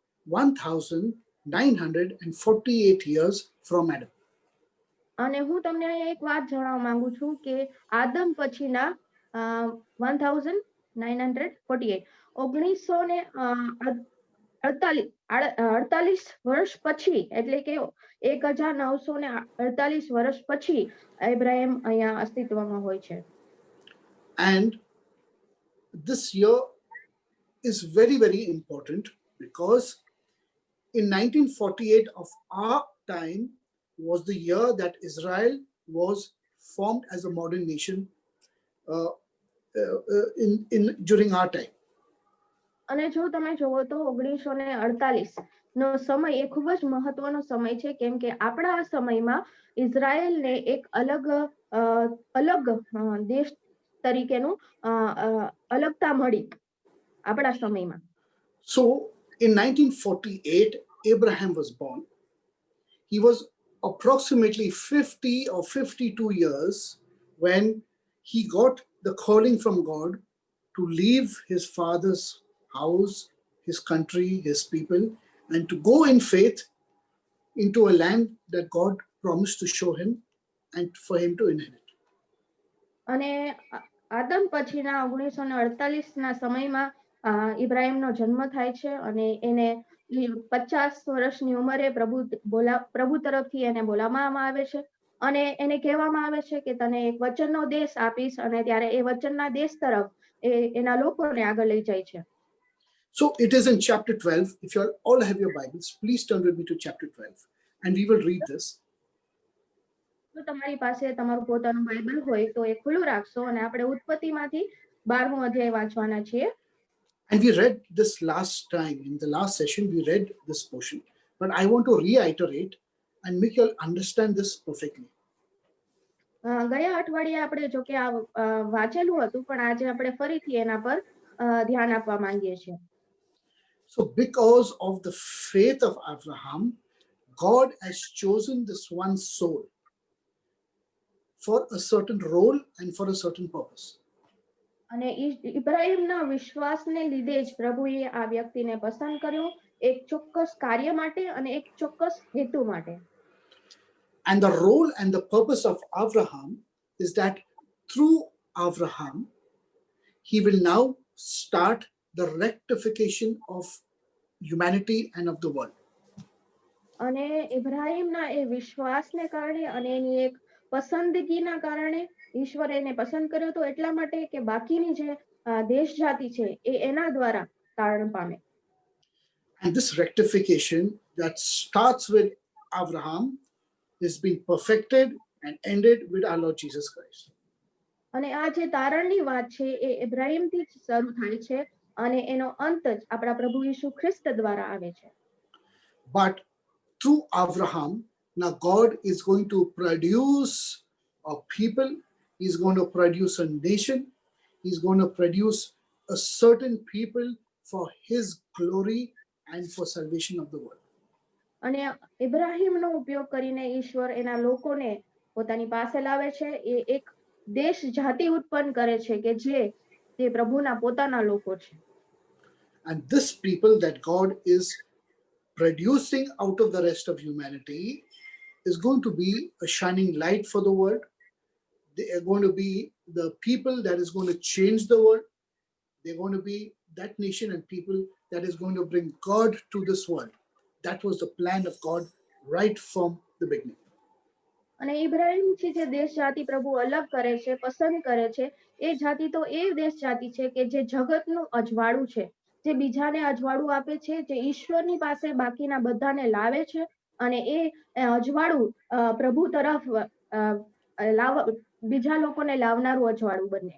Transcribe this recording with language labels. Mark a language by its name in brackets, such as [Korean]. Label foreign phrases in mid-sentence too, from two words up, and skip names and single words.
[English] 1948 years from Adam. [Gujarati] અને હું તમને અહીંયા એક વાત જણાવવા માંગુ છું કે આદમ પછીના 1948 1948 વર્ષ પછી એટલે કે 1948 વર્ષ પછી ઇબ્રાહિમ અહીંયા અસ્તિત્વમાં હોય છે. [English] And this year is very, very important because in 1948 of our time was the year that Israel was formed as a modern nation during our time. [Gujarati] અને જો તમે જોવો તો 1948 નો સમય એ ખૂબ જ મહત્વનો સમય છે કેમ કે આપણા આ સમયમાં ઇઝરાયલને એક અલગ દેશ તરીકેનું અલગતા મળી આપણા સમયમાં. [English] So in 1948 Abraham was born. He was approximately 50 or 52 years when he got the calling from God to leave his father's house, his country, his people, and to go in faith into a land that God promised to show him and for him to inherit. [Gujarati] અને આદમ પછીના 1948 ના સમયમાં ઇબ્રાહિમનો જન્મ થાય છે અને એને 50 વર્ષની ઉંમરે પ્રભુ તરફથી એને બોલાવવામાં આવે છે અને એને કહેવામાં આવે છે કે તને એક વચનનો દેશ આપીશ અને ત્યારે એ વચનના દેશ તરફ એના લોકોને આગળ લઈ જાય છે. [English] So it is in chapter 12. If you all have your Bibles, please turn with me to chapter 12 and we will read this. [Gujarati] જો તમારી પાસે તમારું પોતાનું બાઇબલ હોય તો એ ખુલ્લું રાખશો અને આપણે ઉત્પત્તિમાંથી 12મો અધ્યાય વાંચવાના છીએ. [English] And we read this last time, in the last session, we read this portion. But I want to reiterate and make you all understand this perfectly. [Gujarati] ગયા અઠવાડિયે આપણે જો કે વાંચેલું હતું પણ આજે આપણે ફરીથી એના પર ધ્યાન આપવા માંગીએ છીએ. [English] So because of the faith of Abraham, God has chosen this one soul for a certain role and for a certain purpose. [Gujarati] અને ઇબ્રાહિમના વિશ્વાસને લીધે જ પ્રભુએ આ વ્યક્તિને પસંદ કર્યો એક ચોક્કસ કાર્ય માટે અને એક ચોક્કસ હેતુ માટે. [English] And the role and the purpose of Abraham is that through Abraham, he will now start the rectification of humanity and of the world. [Gujarati] અને ઇબ્રાહિમના એ વિશ્વાસને કારણે અને એની એક પસંદગીના કારણે ઈશ્વરે એને પસંદ કર્યો તો એટલા માટે કે બાકીની જે દેશ જાતિ છે એ એના દ્વારા તારણ પામે. [English] And this rectification that starts with Abraham is being perfected and ended with our Lord Jesus Christ. [Gujarati] અને આ જે તારણની વાત છે એ ઇબ્રાહિમથી જ શરૂ થાય છે અને એનો અંત જ આપણા પ્રભુ ઈસુ ખ્રિસ્ત દ્વારા આવે છે. [English] But through Abraham, now God is going to produce a people, he's going to produce a nation, he's going to produce a certain people for his glory and for salvation of the world. [Gujarati] અને ઇબ્રાહિમનો ઉપયોગ કરીને ઈશ્વર એના લોકોને પોતાની પાસે લાવે છે એ એક દેશ જાતિ ઉત્પન્ન કરે છે કે જે તે પ્રભુના પોતાના લોકો છે. [English] And this people that God is producing out of the rest of humanity is going to be a shining light for the world. They are going to be the people that is going to change the world. They're going to be that nation and people that is going to bring God to this world. That was the plan of God right from the beginning. [Gujarati] અને ઇબ્રાહિમથી જે દેશ જાતિ પ્રભુ અલગ કરે છે પસંદ કરે છે એ જાતિ તો એ દેશ જાતિ છે કે જે જગતનું અજવાળું છે, જે બીજાને અજવાળું આપે છે, જે ઈશ્વરની પાસે બાકીના બધાને લાવે છે અને એ અજવાળું પ્રભુ તરફ બીજા લોકોને લાવનારું અજવાળું બને.